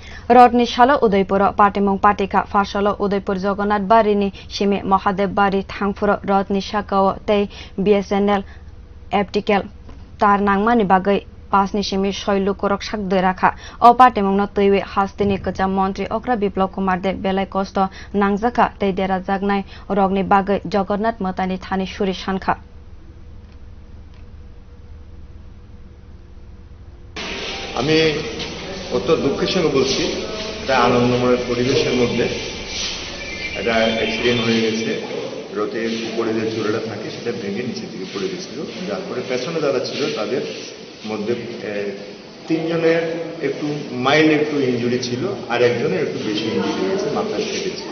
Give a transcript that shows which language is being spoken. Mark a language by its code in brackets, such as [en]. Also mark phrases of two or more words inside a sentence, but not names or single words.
[trp] Rathni salo Udaipur patimung patikha Phasalo Udaipur Jagannath bari simi Mahadeb bari thangfru Rathni saka tei BSNL aptical nangmani bhagwi pasni simi lukorog derakha patimung no tuiwe hastini kacha mantri okra biplab kumar de belai kosto nangjaka tei dera jagnai rogni bhagwi Jagannath matani thani suri sankha [bn] আমি অত দুঃখের সঙ্গে বলছি এটা আনন্দময় পরিবেশের মধ্যে একটা অ্যাক্সিডেন্ট হয়ে গেছে। রথের উপরে যে চূড়াটা থাকে সেটা ভেঙে নিচের দিকে পড়ে গেছিল, যার পরে পেছনে যারা ছিল তাদের মধ্যে তিনজনের একটু [en] mild injury [bn] ছিল, আর একজনের একটু বেশি ইনজুরি হয়েছে, মাথায় ফেটেছে।